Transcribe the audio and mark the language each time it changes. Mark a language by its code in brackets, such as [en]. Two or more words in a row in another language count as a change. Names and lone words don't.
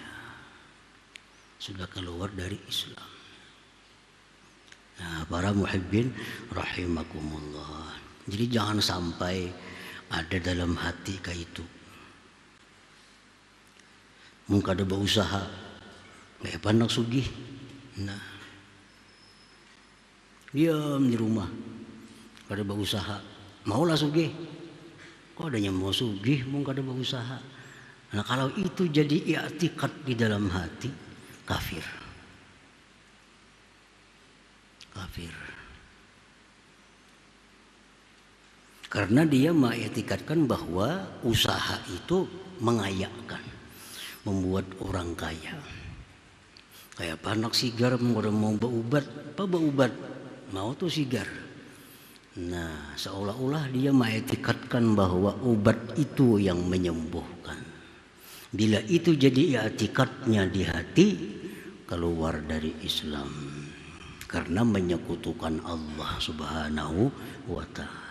[id] Sudah keluar dari Islam. Nah, para [ar] muhibbin rahimakumullah. [id] Jadi jangan sampai ada dalam hati kayak itu. Mungkin ada berusaha, kayak pandang sugih. Nah, diam di rumah, kada berusaha, maulah sugih. Kok adanya mau sugih, mungkin kada berusaha. Nah, kalau itu jadi i'tikad di dalam hati, kafir. Kafir. Karena dia mengiktikadkan bahwa usaha itu mengayakkan, membuat orang kaya. Kayak anak sigar mau berubat, apa berubat? Mau tuh sigar. Nah, seolah-olah dia mengiktikadkan bahwa obat itu yang menyembuhkan. Bila itu jadi i'tikadnya di hati, keluar dari Islam. Karena menyekutukan Allah [ar] Subhanahu wa ta'ala.